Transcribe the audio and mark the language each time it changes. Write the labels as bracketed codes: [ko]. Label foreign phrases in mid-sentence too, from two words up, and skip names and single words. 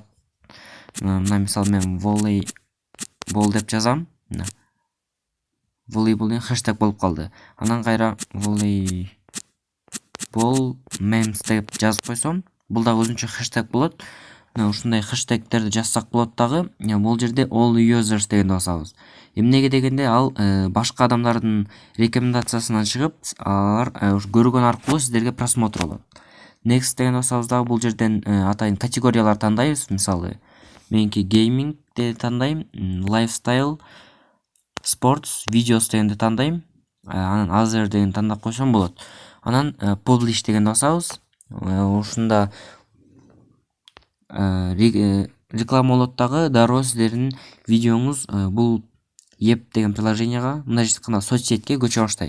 [ky] Мына мисалы мен волейбол деп жазам. Мына волейбол деген хэштег болуп калды. Анан кайра волейбол memes деп жазып койсом, бул дагы өзүнчө хэштег болот. Мына ушундай хэштегтерди жазсак болот дагы. Бул жерде [en] all users [ky] дегенди басабыз. Эмнеге дегенде ал башка адамдардын рекомендациясынан чыгып, алар көргөн аркылуу сиздерге просмотр болот. Next деген басабыз дагы. Бул жерден атайын категориялар тандайбыз. Мисалы меники gaming деп тандайм, [en] lifestyle, sports, videos [ky] дегенди тандайм. Анан other дегенди тандап койсом болот. Анан publish дегенди басабыз. Ушунда реклама болот дагы. Дароо сиздердин видеоңуз бул еп деген приложенияга, мындайча айтканда соцсетке көчө баштайт.